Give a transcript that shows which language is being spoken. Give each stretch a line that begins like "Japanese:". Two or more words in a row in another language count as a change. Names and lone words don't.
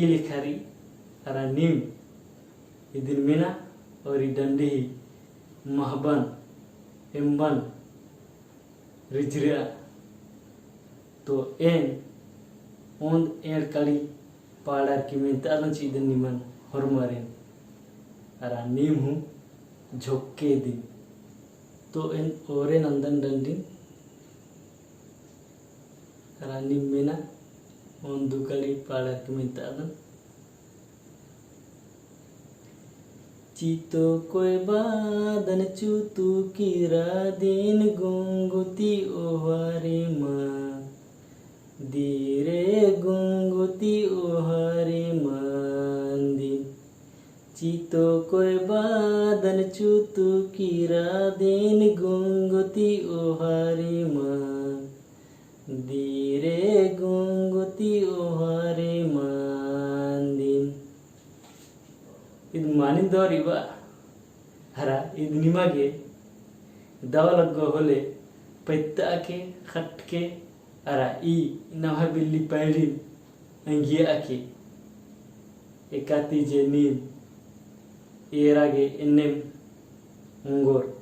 Kurukh: लिखारी अरा नीम इदिन मिना और ई डंडी ही महबन इम्बन रिजरिया तो एन ओंद एर कड़ी पाड़ार की मिनता अदन चीदन निमन हरमारेन अरा नीम हूँ झोंके दिन तो इन ओरे नंदन डंडिन अरा नीम मेना ओन दुकड़ी पाड़ार की मिनता अदन चीतो कोई बादन चूतू कीरा दिन गुंगुती ओहारे मां धीरे गुंगुती ओहारे मंदिन चीतो कोई बादन चूतू कीरा दिन गुंगुती ओहारे मां धीरे गुंगुती ओहारे मंदिन इद मानिन दौर इवा हरा इद निमागे दवलग होले पैत्ता के खट के अरा ई नवा बिल्ली पैड़ी अंगिया के एकाती जे नीम एरागे एन्नेम उंगोर